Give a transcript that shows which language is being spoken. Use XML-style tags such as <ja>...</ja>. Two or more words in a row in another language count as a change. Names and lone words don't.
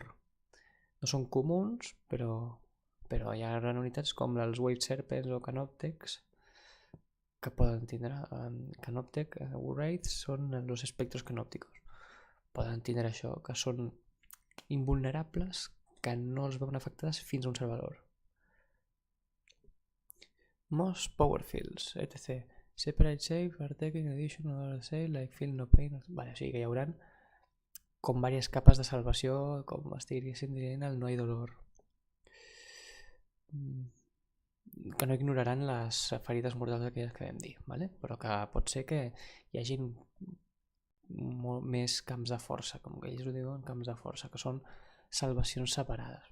<ca>No són comuns, però hi ha unitats com els Wave Serpents o Canoptecs que poden tindre. Canoptec, Wraiths són els</ca> <es>espectros canòpticos.</es> <ca>Poden tindre això, que són invulnerables, que no els veuen afectades fins a un cert valor.</ca> <en>Most power fields, etc. Separate save, are taking additional save, like feel no pain.</en> <ca>Vale, o sigui que hi haurà com diverses capes de salvació, com estiguéssim dient el no hi dolor. Que no ignoraran les ferides mortals aquelles que vam dir, ¿vale? Però que pot ser que hi hagi més camps de força, com que ells ho diuen, camps de força, que són salvacions separades.</ca>